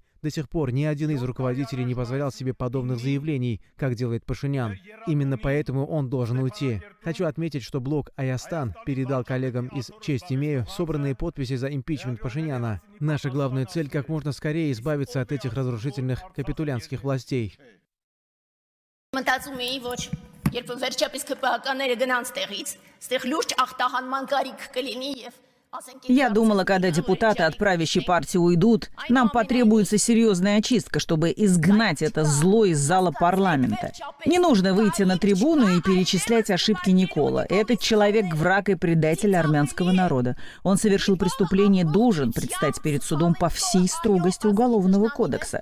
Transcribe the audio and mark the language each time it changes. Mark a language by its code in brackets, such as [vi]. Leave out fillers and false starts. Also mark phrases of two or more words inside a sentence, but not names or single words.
[ru] До сих пор ни один из руководителей не позволял себе подобных заявлений, как делает Пашинян. Именно поэтому он должен уйти. Хочу отметить, что блок «Аястан» передал коллегам из «Честь имею» собранные подписи за импичмент Пашиняна. Наша главная цель – как можно скорее избавиться от этих разрушительных капитулянских властей. [hy] Երբ վերջապես ԿՊԱ-ականները գնան ստեղից, ստեղ լուրջ ախտահանման կարիք կլինի եւ [ru] Я думала, когда депутаты от правящей партии уйдут, нам потребуется серьезная очистка, чтобы изгнать это зло из зала парламента. Не нужно выйти на трибуну и перечислять ошибки Никола. Этот человек – враг и предатель армянского народа. Он совершил преступление, должен предстать перед судом по всей строгости Уголовного кодекса.